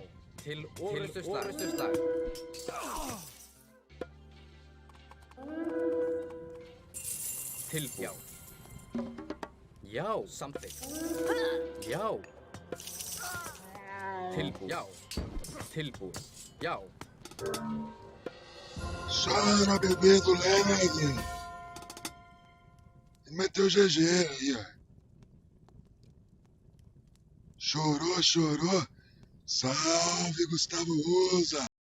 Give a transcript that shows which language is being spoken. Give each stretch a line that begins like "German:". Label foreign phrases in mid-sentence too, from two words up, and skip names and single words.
Icelandic: Til orrustuslag. Tilbúinn. Já. Já. Samþykkt. Já. Tilbúinn. Já. Tilbúinn. Já.
Portuguese: Chora, bebê do leve. Ele meteu o GG aí, ó. Chorou, chorou. Salve, Gustavo Usa.